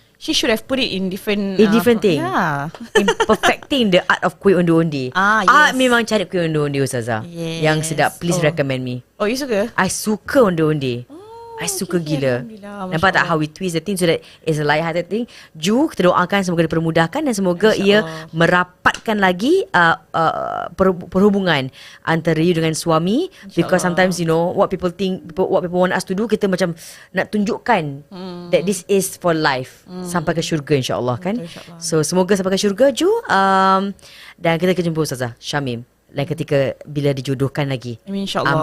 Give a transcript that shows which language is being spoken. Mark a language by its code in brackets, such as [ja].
[en] She should have put it in different thing. Yeah. In perfecting the art of kuih onde-onde. Yes. [ms] Memang cari kuih onde-onde, Ustazah. [en] Yes. [ms] Yang sedap. [en] Please recommend me. Oh, you suka? [ms] I suka onde-onde. I suka gila. Nampak tak [en] how we twist the thing so that it's a light-hearted thing. [ms] Ju, kita doakan semoga dipermudahkan dan semoga ia merapatkan lagi perhubungan antara you dengan suami. [en] Because sometimes, you know, what people want us to do, [ms] kita macam nak tunjukkan [en] that this is for life. [ms] Sampai ke syurga, insyaAllah, kan? So semoga sampai ke syurga, Ju. Dan kita akan jumpa Ustazah Shameem lain ketika bila dijodohkan lagi. Amin, insyaAllah.